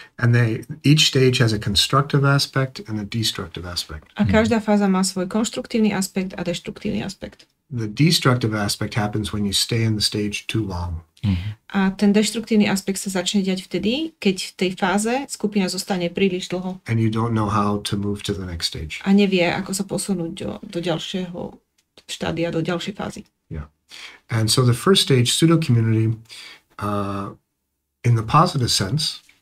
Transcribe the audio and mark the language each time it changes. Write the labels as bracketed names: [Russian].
[English] And each stage has a constructive aspect and a destructive aspect. [Slovak] A každá fáza má svoj konštruktívny aspekt a deštruktívny aspekt. [English] The destructive aspect happens when you stay in the stage too long. [Slovak] A ten deštruktívny aspekt sa začne diať vtedy, keď v tej fáze skupina zostane príliš dlho. [English] And you don't know how to move to the next stage. [Slovak] A nevie, ako sa posunúť do ďalšieho štádia, do ďalšej fázy. [English] Yeah. And so the first stage, pseudo-community, in the positive sense,